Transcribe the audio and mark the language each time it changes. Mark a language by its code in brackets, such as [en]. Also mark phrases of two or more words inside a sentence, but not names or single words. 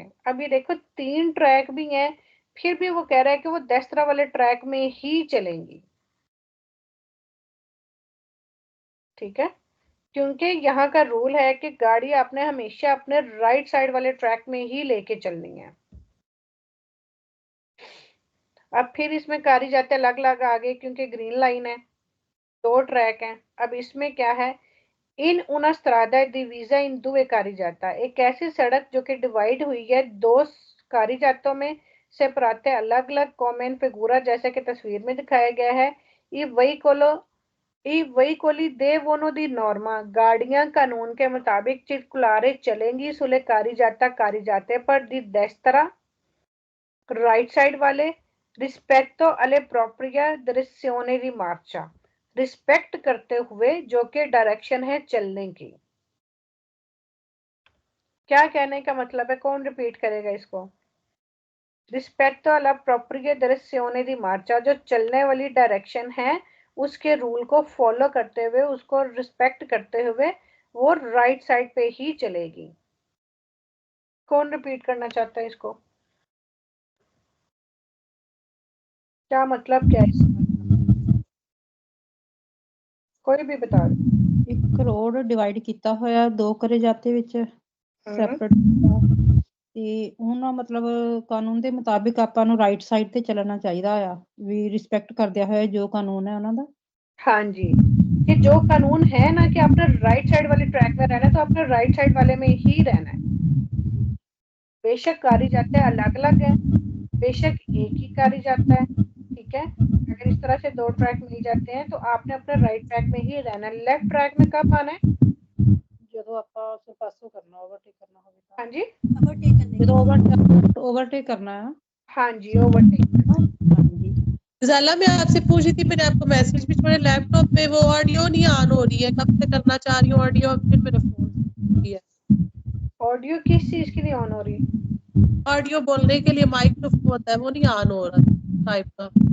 [hi] अब ये देखो तीन ट्रैक भी हैं, फिर भी वो कह रहा है कि वो देस्त्रा वाले ट्रैक में ही चलेंगी, ठीक है, क्योंकि यहाँ का रूल है कि गाड़ी आपने हमेशा अपने राइट साइड वाले ट्रैक में ही लेके चलनी है। अब फिर इसमें कारी जाते अलग अलग आगे क्योंकि ग्रीन लाइन है, दो ट्रैक हैं। अब इसमें क्या है, [it] in una strada divisa in due carreggiata, [hi] एक ऐसी सड़क जो कि डिवाइड हुई है दो carreggiato में, सेपराते अलग अलग, [it] come in figura [hi] जैसे कि तस्वीर में दिखाया गया है। [it] i veicoli devono di norma, [hi] गाड़ियां कानून के मुताबिक [it] circolare चलेंगी sulle carreggiata पर di destra [hi] राइट साइड वाले, [it] rispetto alle propria direzione di marcia, [hi] रिस्पेक्ट करते हुए जो कि डायरेक्शन है चलने की। क्या कहने का मतलब है, कौन रिपीट करेगा इसको। [it] rispetto alla propria direzione di marcia, [hi] जो चलने वाली डायरेक्शन है उसके रूल को फॉलो करते हुए, उसको रिस्पेक्ट करते हुए वो राइट साइड पे ही चलेगी। कौन रिपीट करना चाहता है इसको, क्या मतलब क्या है इसका, कोई भी बता दो। [pa] ਇੱਕ ਰੋਡ ਡਿਵਾਈਡ ਕੀਤਾ ਹੋਇਆ ਦੋ ਕਰੇ ਜਾਤੇ ਵਿੱਚ ਸੈਪਰੇਟ ਤੇ ਉਹਨਾਂ ਮਤਲਬ ਕਾਨੂੰਨ ਦੇ ਮੁਤਾਬਿਕ ਆਪਾਂ ਨੂੰ ਰਾਈਟ ਸਾਈਡ ਤੇ ਚੱਲਣਾ ਚਾਹੀਦਾ ਆ, ਵੀ ਰਿਸਪੈਕਟ ਕਰਦਿਆ ਹੋਇਆ ਜੋ ਕਾਨੂੰਨ ਹੈ ਉਹਨਾਂ ਦਾ। [hi] हाँ जी, कि जो कानून है ना कि आपने राइट साइड वाले ट्रैक में रहना है तो आपने राइट साइड वाले में ही रहना है। बेशक कारी जाते अलग अलग है, बेशक एक ही कारी जाता है, ठीक है। अगर इस तरह से दो ट्रैक मिल जाते हैं तो आपने अपने राइट ट्रैक में ही रहना है। लेफ्ट ट्रैक में कब आना है? [pa] ਜਦੋਂ ਆਪਾਂ ਉਸ ਪਾਸੋਂ ਕਰਨਾ ਓਵਰਟੇਕ ਕਰਨਾ ਹੋਵੇ ਤਾਂ। [hi] हाँ जी, ओवरटेक करने [pa] ਜਦੋਂ ਓਵਰਟੇਕ [hi] करना है। हाँ जी, ओवरटेक। हाँ जी। ज़ाला मैं आपसे पूछ रही थी, मैंने आपको मैसेज भी, मेरे लैपटॉप पे वो ऑडियो नहीं ऑन हो रही है, कब से करना चाह रही हूँ ऑडियो, फिर मेरा फोन किया। ऑडियो किस चीज के लिए ऑन हो रही है? ऑडियो बोलने के लिए माइक्रोफोन होता है वो नहीं ऑन हो रहा टाइप का।